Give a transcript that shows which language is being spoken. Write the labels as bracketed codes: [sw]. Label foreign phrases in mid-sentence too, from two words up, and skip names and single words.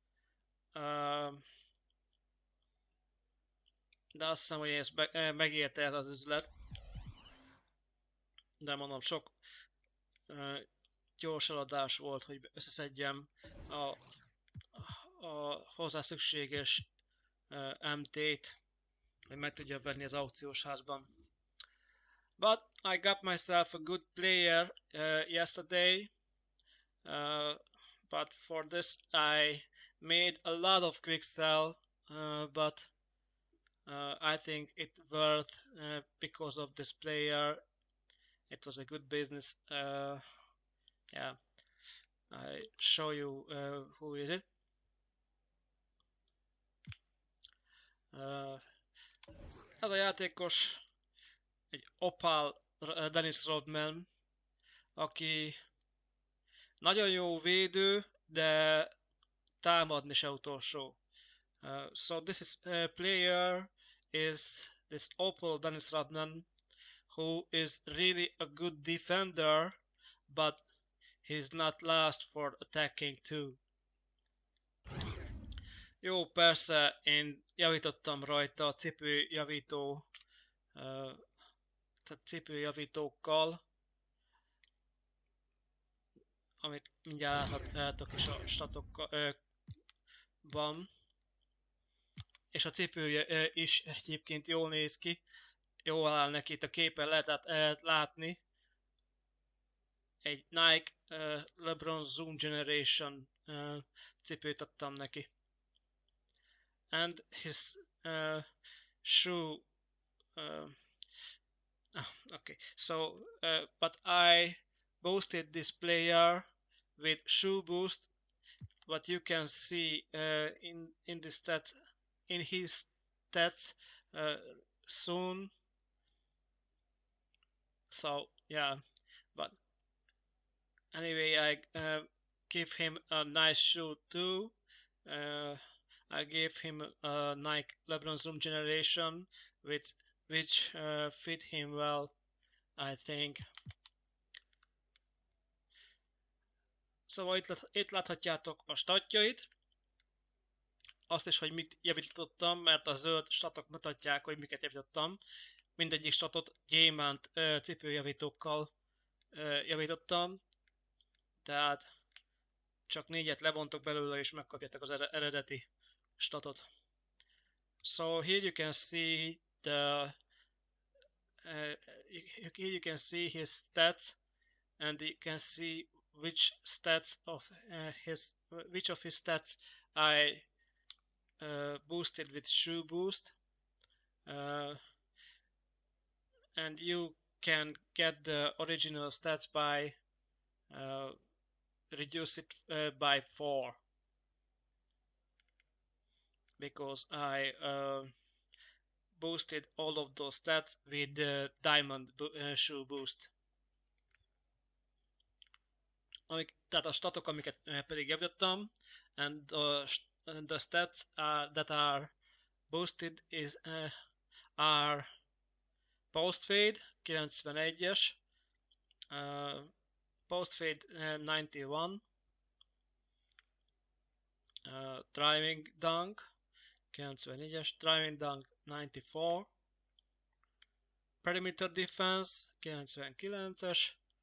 [hu] De azt hiszem, hogy ez megérte ez az üzlet. De mondom, sok gyors eladás volt, hogy összeszedjem a hozzá szükséges MT-t, hogy meg tudja venni az aukciós házban. [en] But I got myself a good player yesterday. But for this I made a lot of quick sell, but I think it worth because of this player. It was a good business. Yeah, I show you who is it. [hu] Ez a játékos egy Opal Dennis Rodman, aki nagyon jó védő, de támadni se utolsó. [en] So this player is this Opal Dennis Rodman, who is really a good defender, but he's not last for attacking too. [hu] Jó, persze, én javítottam rajta a cipőjavítókkal, amit mindjárt láthatok is a statokban. És a cipője is egyébként jól néz ki, jól áll neki, itt a képen lehet látni. Egy Nike LeBron Zoom Generation cipőt adtam neki. [en] And his shoe. Okay, so but I boosted this player with shoe boost. What you can see in the stats, in his stats soon. So yeah, but anyway, I give him a nice shoe too. I gave him a Nike LeBron Zoom Generation which fit him well. I think. [hu] Szóval itt láthatjátok a statjait, azt is, hogy mit javítottam, mert a zöld statok mutatják, hogy miket javítottam. Mindegyik statot gyémánt cipőjavítókkal javítottam, tehát csak 4-et levontok belőle és megkapjátok az eredeti statot. [en] So here you can see here you can see his stats, and you can see which of his stats I boosted with shoe boost, and you can get the original stats by reduce it by 4, because I boosted all of those stats with the diamond shoe boost. [hu] Tehát a statok, amiket pedig javítottam, [en] and the stats that are boosted are post fade 91-es, post fade 91, driving dunk 94-es, driving dunk 94, perimeter defense 99-es,